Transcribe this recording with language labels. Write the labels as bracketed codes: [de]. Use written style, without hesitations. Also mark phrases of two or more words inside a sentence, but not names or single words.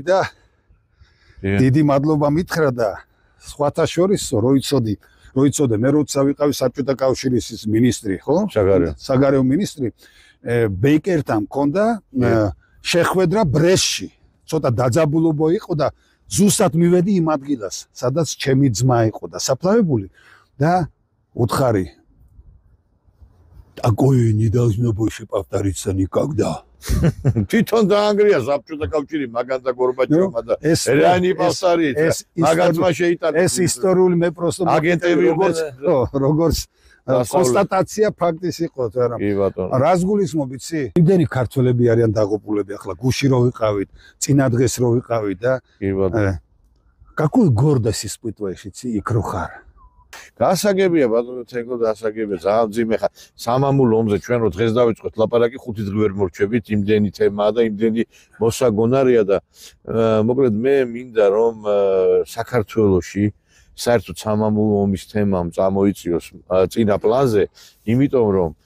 [ka] და დიდი მადლობა მითხრა და სხვათა შორის როიცოდე მე როცა ვიყავი საბჭოთა კავშირის ის მინისტრი ხო საგარეო მინისტრი ბეიკერთან მქონდა შეხვედრა ბრესტში ცოტა დაძაბულობა იყო და ზუსტად მივედი იმ ადგილას სადაც ჩემი ძმა იყო და საფლავებული და უთხარი [ru] такое не должно больше повториться никогда. [ka] თვითონ დაანგრია საბჭოთა კავშირი მაგანდა გორბაჩოვმა და რეანი პავსარიეთ მაგაცმა შეიტანა ეს ისტორიული მე პროსტო აგენტები როგორც კონსტატაცია ფაქტის იყო რა რას გულისხმობ იცი იმდენი ქართველები არიან დაღუპულები ახლა გუში რო ვიყავით წინა დღეს რო ვიყავით და კი ბატონო [ru] какой гордость испытываешь [ka] იცი იქ რო ხარ გასაგებია ბატონო თენგო დასაგებია ძალიან ძიმე ხარ სამამულო ომზე ჩვენ რო დღეს დავიწყოთ ლაპარაკი 5 დღე ვერ მორჩებით იმდენი თემაა და იმდენი მოსაგონარია და მოკლედ მე მინდა რომ საქართველოში საერთოდ სამამულო ომის თემამ წამოიწიოს წინა პლანზე იმიტომ რომ